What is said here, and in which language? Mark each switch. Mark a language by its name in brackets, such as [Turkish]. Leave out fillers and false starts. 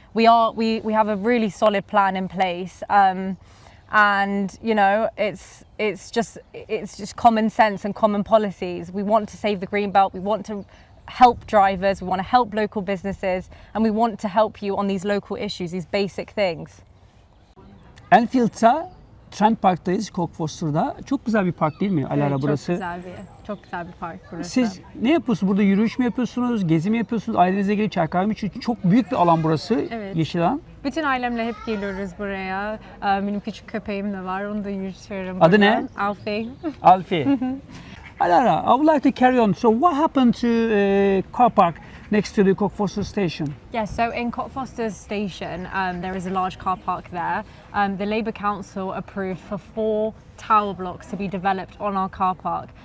[English] We have a really solid plan in place, and you know, it's just common sense and common policies. We want to save the green belt. We want to help drivers. We want to help local businesses, and we want to help you on these local issues, these basic things. [Turkish] Enfield'ta Trent Park'tayız, Cockfoster'da. Çok güzel bir park değil mi Alara Evet, burası? çok güzel bir park burası. Siz ne yapıyorsunuz? Burada yürüyüş mü yapıyorsunuz? Gezi mi yapıyorsunuz? Ailenizle gelip çay kahve mi içiyorsunuz? Çok büyük bir alan burası. Evet. Yeşil alan. Bütün ailemle hep geliyoruz buraya. Benim küçük köpeğim de var. Onu da yürütüyorum. Adı buradan. ne? Alfie. Alfie. [English] Alara, I would like to carry on. So what happened to car park next to the Cockfoster station? Yes, so in Cockfosters station, there is a large car park there. The Labour Council approved for 4 tower blocks to be developed on our car park.